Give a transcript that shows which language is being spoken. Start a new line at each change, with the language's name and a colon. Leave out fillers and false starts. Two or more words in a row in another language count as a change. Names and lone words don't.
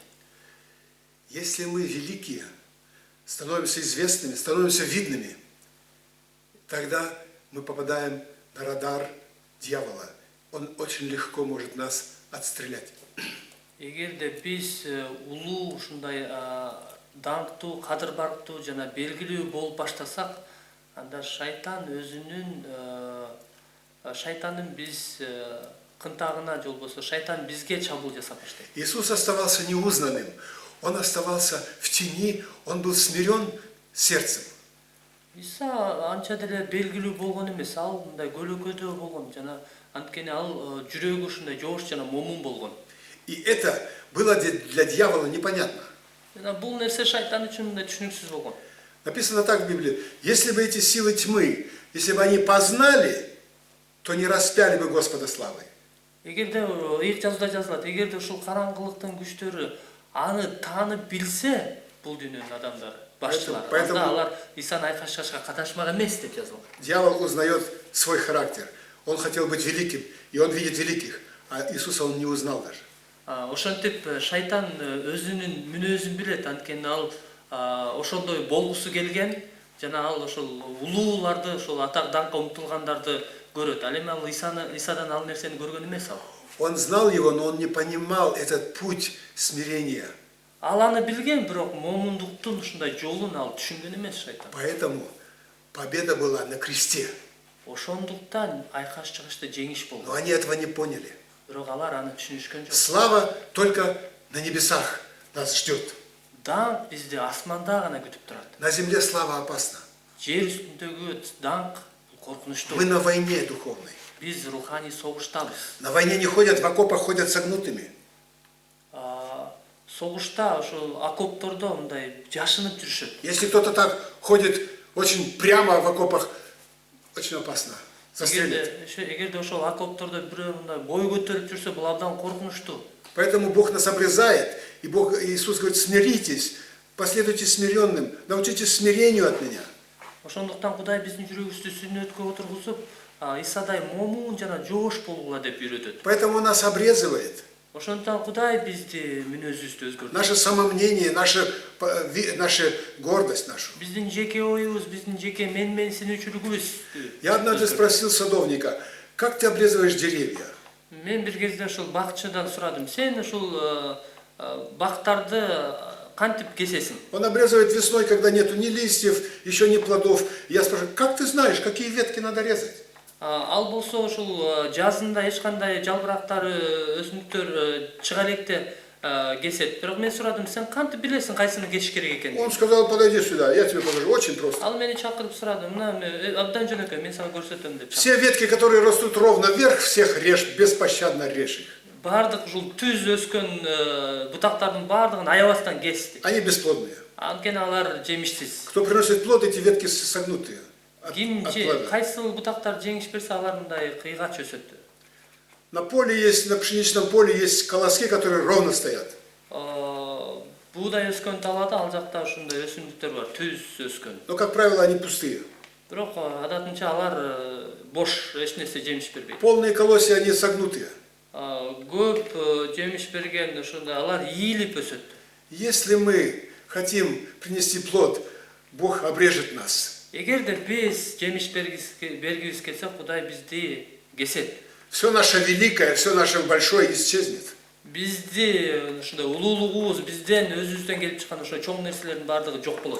Russian: Если мы великие, становимся известными, становимся видными, тогда мы попадаем на радар дьявола. Он очень легко может нас отстрелять.
Kyrgyz: Эгерде биз улуу ушундай даңктуу, кадыр барктуу жана белгилүү болуп баштасак, анда шайтандын биз кынтагына, же болбосо шайтан бизге чабуул жасап баштайт.
Russian: Иисус оставался неузнанным. Он оставался в тени, он был смирен сердцем.
Kyrgyz: Иса анча деле белгилүү болгон эмес, ал мындай көлөкөдөө болгон жана анткени ал жүрөгү ушундай жоош жана момун болгон.
Russian: И это было для дьявола непонятно.
Kyrgyz: Жана бул нерсе шайтан үчүн мындай түшүнүксүз болгон.
Russian: Написано так в Библии: если бы эти силы тьмы, если бы они познали, то не распяли бы Господа славой.
Kyrgyz: Эгерде ыйык жазууда жазылат, эгерде ушул караңгылыктын күчтөрү аны таанып билсе, бул дүйнөнүн адамдары, башчылары.
Russian: Поэтому-
Kyrgyz: Анда алар Исаны айкашташка катнашмак эмес деп жазылган.
Russian: Дьявол узнает свой характер. Он хотел быть великим, и он видит великих, а Иисуса он не узнал даже.
Kyrgyz: Ошентип шайтан өзүнүн мүнөзүн билет, анткени ал ошондой болгусу келген, жана ал ошол улууларды, ошол атак даңкка умтулгандарды көрөт. Ал эми ал Исадан ал нерсени көргөн эмес ал.
Russian: Он знал его, но он не понимал этот путь смирения.
Kyrgyz: Ал аны билген, бирок момундуктун ушундай жолун ал түшүнгөн эмес шайтан.
Russian: Поэтому победа была на кресте.
Kyrgyz: Ошондуктан айкаш чыгышта жеңиш
Russian: Но
Kyrgyz: болгон.
Russian: они этого не поняли.
Kyrgyz: Бирок алар аны түшүнүшкөн жок.
Russian: Слава только на небесах нас ждет.
Kyrgyz: Даңк бизди асманда гана күтүп турат.
Russian: На земле слава опасна.
Kyrgyz: Жер үстүндөгү даңк коркунучтуу.
Russian: Мы на войне духовной.
Kyrgyz: Биз руханий согуштабыз.
Russian: На войне не ходят в окопах, ходят согнутыми.
Kyrgyz: Согушта ошол окоптордо мындай жашынып жүрүшөт.
Russian: Если кто-то так ходит очень прямо в окопах, очень опасно. Застрелят.
Kyrgyz: Эгерде ошол окоптордо бирөө мындай бой көтөрүп жүрсө, бул абдан коркунучтуу.
Russian: Поэтому Бог нас обрезает, и Иисус говорит, смиритесь, последуйте смиренным, научитесь смирению от меня.
Kyrgyz: Ошондуктан Кудай биздин жүрөгүбүздү сүннөткө отургузуп, Исадай момун жана жоош болгула деп үйрөтөт.
Russian: Поэтому Он нас обрезывает.
Kyrgyz: Ошондуктан Кудай бизди мүнөзүбүздү өзгөртөт.
Russian: Наше самомнение, наша гордость нашу.
Kyrgyz: Биздин жеке оюбуз, биздин жеке менсинүүчүлүгүбүз.
Russian: Я однажды спросил садовника, как ты обрезываешь деревья?
Kyrgyz: Мен бир кезде ошол бакчыдан сурадым. Сен ошол бактарды кантип кесесиң?
Russian: Он обрезывает весной, когда нету ни листьев, еще ни плодов. Я спрашиваю, как ты знаешь, какие ветки надо резать?
Kyrgyz: Ал болсо ошол жазында эч кандай жалбырактары, өсүмдүктөр чыга электе кесет. Бирок мен сурадым, сен кантип билесиң кайсыны кесиш керек экенин?
Russian: Он сказал, подойди сюда, я тебе покажу, очень просто.
Kyrgyz: Ал мени чакырып сурады, мына абдан жөнөкөй, мен сага көрсөтөм деп.
Russian: Все ветки, которые растут ровно вверх, всех режь, беспощадно режь их.
Kyrgyz: Бардык ушул түз өскөн бутактардын бардыгын аябастан кес.
Russian: Они бесплодные.
Kyrgyz: Анткени алар жемишсиз.
Russian: Кто приносит плод, эти ветки согнутые.
Kyrgyz: Ким кайсыл бутактар жеңиш берсе, алар мындай кыйгач өсөт.
Russian: На поле есть, на пшеничном поле есть колоски, которые ровно стоят.
Kyrgyz: Буудай өскөн талаада ал жакта ушундай өсүмдүктөр бар, түз өскөн.
Russian: Но, как правило, они пустые.
Kyrgyz: Бирок адатынча алар бош, эч нерсе жемиш бербейт.
Russian: Полные колосья, они согнутые.
Kyrgyz: Көп жемиш берген ошондой алар ийилип өсөт.
Russian: Если мы хотим принести плод, Бог обрежет нас.
Kyrgyz: Эгерде биз жемиш бергибиз келсе, Кудай бизди кесет.
Russian: Все наше великое, все наше большое исчезнет.
Kyrgyz: Бизди ушундай улуулугубуз, бизден өзүбүздөн келип чыккан ошо чоң нерселердин бардыгы жок болот.